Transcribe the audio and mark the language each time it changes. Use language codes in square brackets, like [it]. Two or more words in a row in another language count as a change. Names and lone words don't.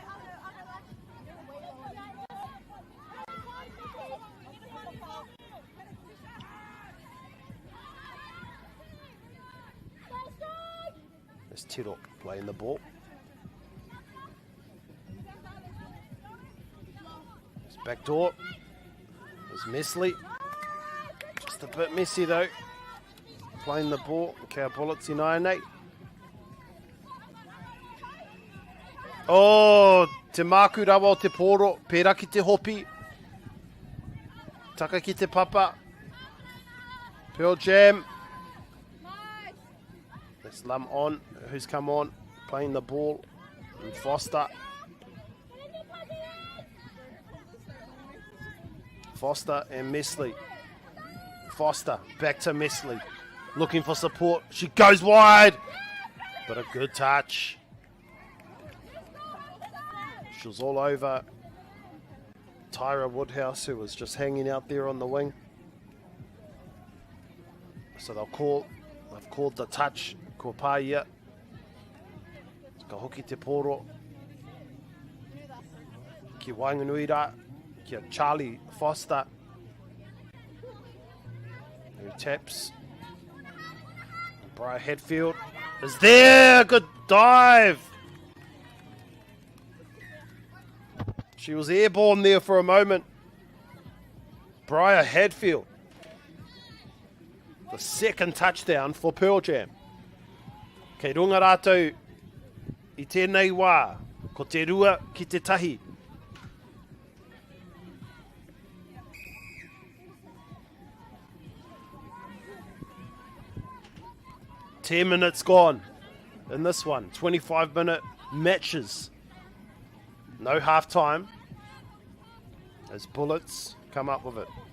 [en] There's Tiro playing the ball. There's back door. There's Mesley. Just a bit messy though. Playing the ball. Okay, Bullets in 9-8. [mi] Oh, te māku rawa o te poro. Pērā ki te hopi. Taka ki te papa. [en] Pearl Jam. Let's Lum on. Who's come on? Playing the ball. And Foster. Foster and Mesley. Foster back to Mesley. Looking for support. She goes wide. But a good touch. She was all over Tyra Woodhouse, who was just hanging out there on the wing. So they've called the touch. [mi] Ko Paia. Ka hoki te poro. Ki Wainganuira. Ki Charlie Foster. [en] Who taps. Brian Hatfield is there. Good dive. She was airborne there for a moment. Briar Hadfield. The second touchdown for Pearl Jam. [mi] Kei runga rātou I tēnei wā, ko te rua ki te tahi. [en] Ten minutes gone in this one. 25-minute matches. No half time as Bullets come up with it.